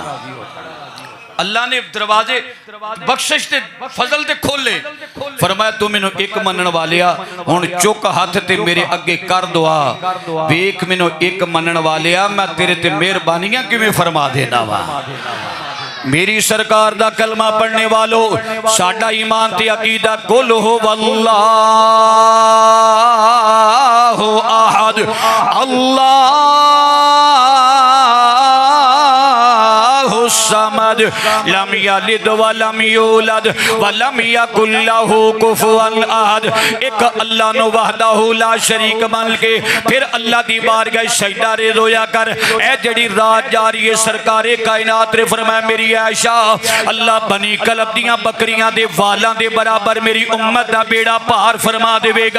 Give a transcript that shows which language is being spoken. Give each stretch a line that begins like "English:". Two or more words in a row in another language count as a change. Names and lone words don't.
Punjabi: اللہ نے دروازے بخشش تے فضل تے کھولے، فرمایا تو مینوں ایک منن والیا ہن چک ہاتھ تے میرے اگے کر دعا، ویکھ مینوں ایک منن والیا میں تیرے تے مہربانیاں کیویں فرما دینا وا. میری سرکار دا کلمہ پڑھنے والوں، ساڈا ایمان تے عقیدہ
Arabic: قل هو الله أحد الله الصمد لم يلد و لم يولد و لم يكن له كفوا أحد.
Punjabi: ایک اللہ نوں
Arabic: وحده لا شريك
Punjabi: مان کے پھر اللہ دی بارگاہ سجدہ رے رویا کر. اے جڑی رات جاری ہے سرکار کائنات نے فرمایا میری عائشہ اللہ بنی کلب دیاں بکریاں دے والاں دے برابر میری امت دا بیڑا پار فرما دیوے گا.